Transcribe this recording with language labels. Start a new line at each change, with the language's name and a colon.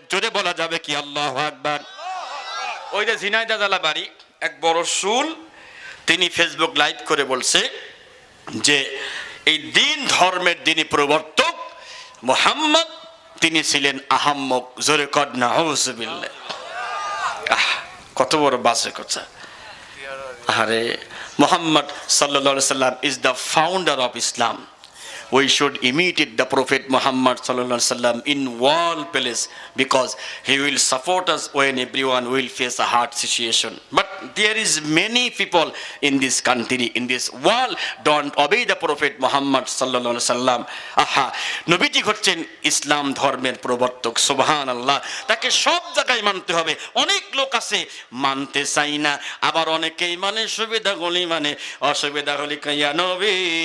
Bangla: জোরে বলা যাবে কি আল্লাহু আকবার। ওই যে ঝিনাইদহ জেলা বাড়ি এক বড় শুল, তিনি ফেসবুক লাইভ করে বলছে যে এই দিন ধর্মের যিনি প্রবর্তক মুহাম্মদ, তিনি ছিলেন আহাম্মক। জোরে কর নাউজুবিল্লাহ। কত বড় বাজে কথা।
English: আরে মুহাম্মদ সাল্লাল্লাহু আলাইহি সাল্লাম is the founder of Islam. We should imitate the Prophet Muhammad sallallahu alaihi wasallam in all places, because he will support us when everyone will face a hard situation. But there is many people in this country, in this world, don't obey the Prophet Muhammad sallallahu alaihi wasallam.
Bangla: আহা, নবীজি হচ্ছেন ইসলাম ধর্মের প্রবর্তক। সুবহানাল্লাহ। তাকে সব জায়গায় মানতে হবে। অনেক লোক আছে মানতে চাই না, আবার অনেকেই মানে সুবিধা গলি, মানে অসুবিধা হলে কইয়া নবী